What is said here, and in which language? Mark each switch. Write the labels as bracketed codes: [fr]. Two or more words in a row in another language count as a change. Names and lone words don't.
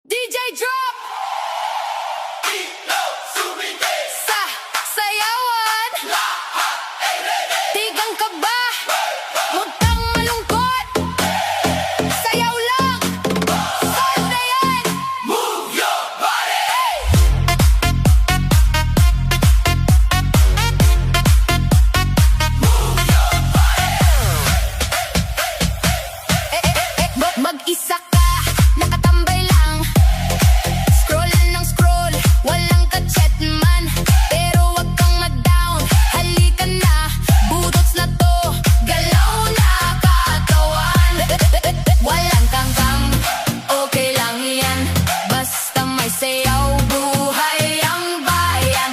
[en] DJ drop! [tl] Sa sayawan, tigang ka ba? Huwag kang malungkot, sayaw lang, solve na yan! [en] Move your body! Move your body! [tl] Mag-isa ka, nakatambay lang, scroll ng scroll, walang ka-chat man. Pero wag kang ma-down, halika na, budots na to, galaw na katawan. Walang kangkang, okay lang yan, basta may sayaw, buhay ang bayan.